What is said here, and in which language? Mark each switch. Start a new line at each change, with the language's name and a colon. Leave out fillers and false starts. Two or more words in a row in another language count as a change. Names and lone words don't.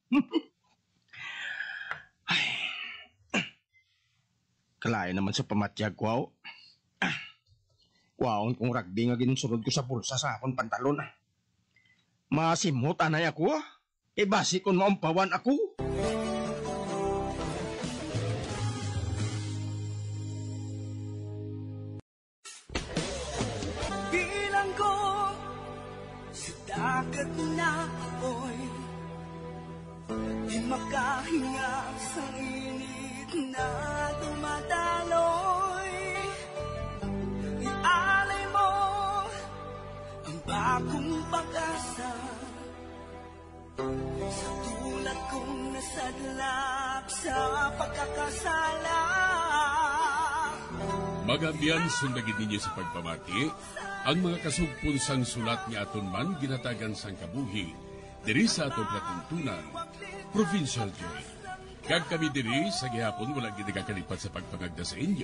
Hiligaynon: Ay. Kalain naman sa pamatyag ko. Kuwaon kong ragdi nga ginsunod ko sa bulsa sa akong pantalon. Masimot anay ako. E basi kung maumpawan ako.
Filipino: Bilang ko sa dagat na apoy, di makahinga sa init na dumadaloy. Ialay mo ang bagong pag-asa sa tulad kong nasadlak sa pagkakasala.
Hiligaynon: Magabiyan sundagin ninyo sa pagpamati, ang mga kasugpon sang sulat ni aton man ginatagan sang kabuhi, diri sa atong platuntunan, Provincial J. Kag kami diri sa gihapon wala ginagakalipat sa pagpangagda sa inyo.